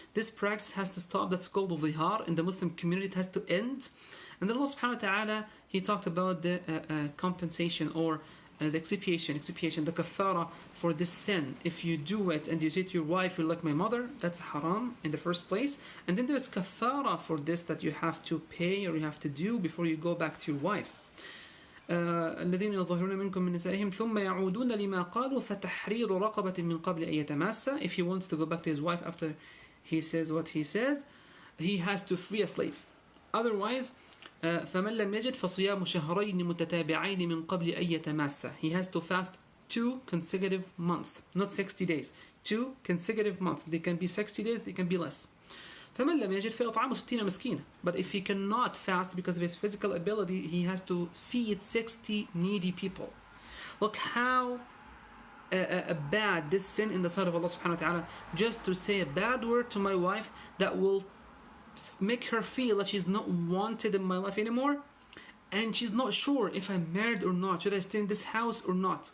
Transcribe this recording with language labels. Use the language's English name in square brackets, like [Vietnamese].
[English] This practice has to stop. That's called dhihar in the Muslim community. It has to end. And then Allah subhanahu wa ta'ala, He talked about the compensation or the expiation, the kafara for this sin. If you do it and you say to your wife, you're like my mother, that's haram in the first place. And then there's kafara for this that you have to pay or you have to do before you go back to your wife. [Arabic] الذين يظهرون منكم من نسائهم ثم يعودون لما قالوا فتحرير رقبة من قبل أن يتماسا. [English] If he wants to go back to his wife after he says what he says, he has to free a slave. Otherwise, [Arabic] فمن لم يجد فصيام شهرين متتابعين من قبل أن يتماسا. [English] He has to fast 2 consecutive months, not 60 days. 2 consecutive months. They can be 60 days, they can be less. [Arabic] فمن لم يجد فإطعام 60 مسكينا. [English] But if he cannot fast because of his physical ability, he has to feed 60 needy people. Look how bad this sin in the sight of Allah subhanahu wa ta'ala, just to say a bad word to my wife that will make her feel that she's not wanted in my life anymore, and she's not sure if I'm married or not, should I stay in this house or not.